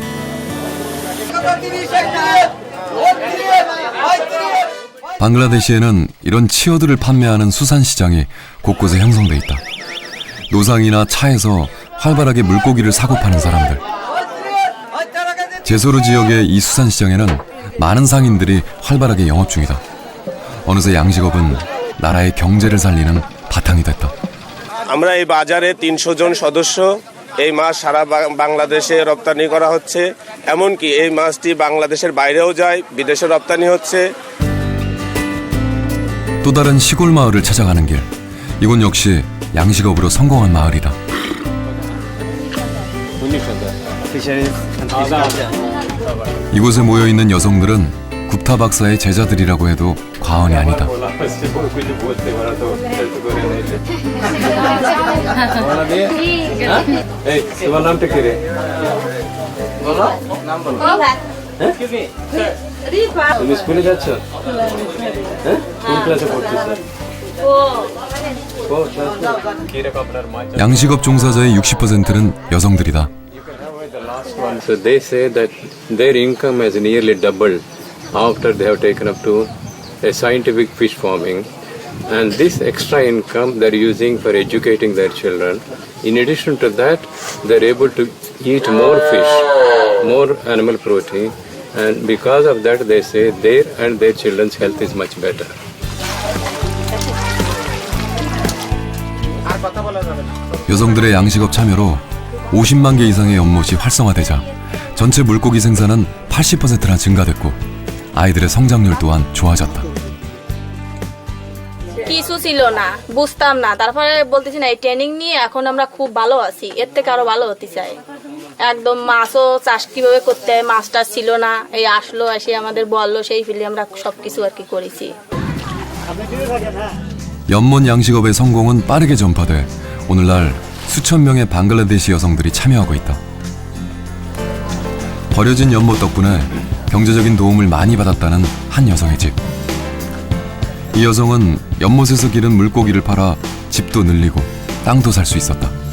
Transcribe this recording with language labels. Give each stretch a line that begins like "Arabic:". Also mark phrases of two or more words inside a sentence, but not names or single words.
Korean: 방글라데시에는 이런 치어들을 판매하는 수산시장이 곳곳에 형성돼 있다. 노상이나 차에서 활발하게 물고기를 사고 파는 사람들. 제소르 지역의 이 수산시장에는 많은 상인들이 활발하게 영업 중이다. 어느새 양식업은 나라의 경제를 살리는 바탕이 됐다.
Bangla: আমরা এই বাজারে 300 জন সদস্য এই মাছ সারা বাংলাদেশে রপ্তানি করা হচ্ছে এমনকি এই মাছটি বাংলাদেশের বাইরেও যায় বিদেশে রপ্তানি হচ্ছে
Korean: 또 다른 시골 마을을 찾아가는 길. 이곳 역시 양식업으로 성공한 마을이다. 이곳에 모여있는 여성들은 굽타 박사의 제자들이라고 해도 과언이 아니다.
Bangla: তুমি স্কুলে যাচ্ছ? হ্যাঁ? কোন ক্লাসে পড়তেছ?
Korean: 양식업 종사자의 60%는 여성들이다.
English: So they say that their income has nearly doubled after they have taken up to a scientific fish farming, and this extra income they're using for educating their children. In addition to that, they're able to eat more fish, more animal protein, and because of that they say their and their children's health is much better.
Korean: 여성들의 양식업 참여로 50만 개 이상의 연못이 활성화되자 전체 물고기 생산은 80%나 증가됐고 아이들의 성장률 또한 좋아졌다.
Bangla: কিছু ছিল না বুঝতাম না তারপরে বলতেছি না এই ট্রেনিং নিয়ে এখন আমরা খুব ভালো আছি এর থেকে আরো ভালো হতে চাই একদম মাছও চাষ কিভাবে করতে হয় মাছটা ছিল না এই আসলো এসে আমাদের বললো সেই ফিলে আমরা সবকিছু আর কি করেছি.
Korean: 연못 양식업의 성공은 빠르게 전파돼 오늘날 수천 명의 방글라데시 여성들이 참여하고 있다. 버려진 연못 덕분에 경제적인 도움을 많이 받았다는 한 여성의 집. 이 여성은 연못에서 기른 물고기를 팔아 집도 늘리고 땅도 살 수 있었다.